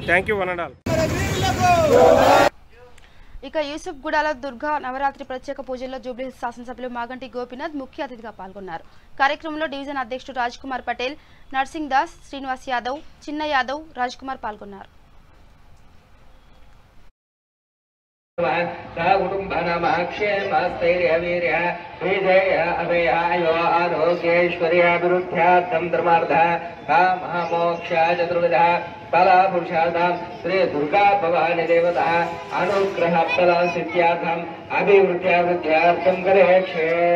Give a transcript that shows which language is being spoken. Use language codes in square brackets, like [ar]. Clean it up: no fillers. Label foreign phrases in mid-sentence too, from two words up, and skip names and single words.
[en] Thank you one and all. [te] ఇక యూసుఫ్ గూడలో దుర్గా నవరాత్రి ప్రత్యేక పూజల్లో జూబ్లీహిల్స్ శాసనసభ్యులు మాగంటి గోపీనాథ్ ముఖ్య అతిథిగా పాల్గొన్నారు. కార్యక్రమంలో డివిజన్ అధ్యక్షుడు రాజ్ కుమార్ పటేల్, నర్సింగ్ దాస్, శ్రీనివాస్ యాదవ్, చిన్న యాదవ్, రాజ్ కుమార్ పాల్గొన్నారు. [sa] फला पुरुषार्थम श्री दुर्गा भवानी देवता अनुग्रह फल सिद्ध्यार्थम अभिवृद्ध्यार्थम करेक्षे